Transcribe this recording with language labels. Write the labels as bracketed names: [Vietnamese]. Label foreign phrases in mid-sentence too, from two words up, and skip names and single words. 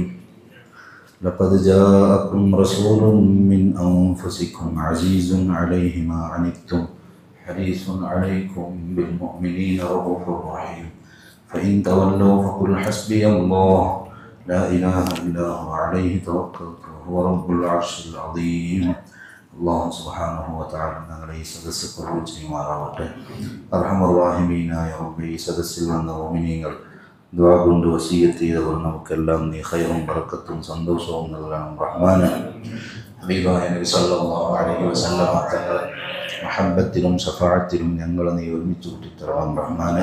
[Arabic] لقد جاءكم رسول من أنفسكم عزيز عليه ما عنتم حريص عليكم بالمؤمنين رؤوف رحيم فإن تولوا فقل حسبي الله لا إله إلا هو عليه توكلت وهو رب العرش العظيم. الله سبحانه وتعالى [Malayalam] ഞങ്ങളെ ഈ സദസ്സ് കബൂൽ ചെയ്യുമാറാവട്ടെ. [Arabic] أرحم الراحمين [Malayalam] റബ്ബേ, ഈ സദസ്സിൽ വന്ന മുഅ്മിനീങ്ങൾ ദുആ കൊണ്ട് വസിയത്ത് ചെയ്തവർ നമുക്കെല്ലാം നീ ഖൈറും ബറക്കത്തും സന്തോഷവും നൽകണം റഹ്മാനെ. ഹബീബായ നബി [Arabic] صلى الله عليه وسلم [Malayalam] തങ്ങളുടെ മഹബ്ബത്തിലും ശഫാഅത്തിലും ഞങ്ങളെ നീ ഒരുമിച്ച് കൂട്ടിത്തരണം റഹ്മാനെ.